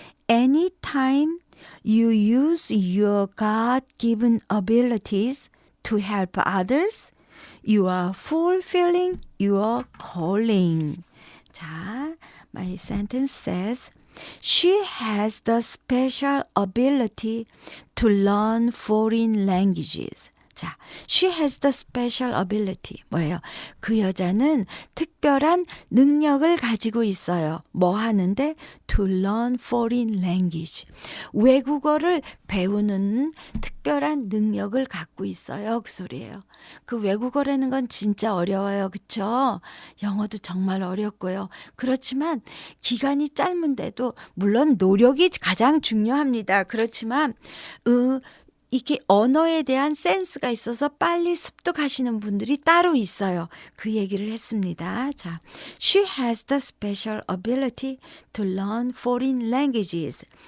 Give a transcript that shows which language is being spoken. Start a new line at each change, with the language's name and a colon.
English: Anytime you use your God-given abilities to help others, you are fulfilling your calling. 자, my sentence says, She has the special ability to learn foreign languages. 자, she has the special ability.
Korean: 뭐예요? 그 여자는 특별한 능력을 가지고 있어요. 뭐 하는데?
English: To learn foreign language.
Korean: 외국어를 배우는 특별한 능력을 갖고 있어요. 그 소리예요. 그 외국어라는 건 진짜 어려워요. 그쵸? 영어도 정말 어렵고요. 그렇지만 기간이 짧은데도 물론 노력이 가장 중요합니다. 그렇지만 이게 언어에 대한 센스가 있어서 빨리 습득하시는 분들이 따로 있어요. 그 얘기를 했습니다.
English: 자, She has the special ability to learn foreign languages.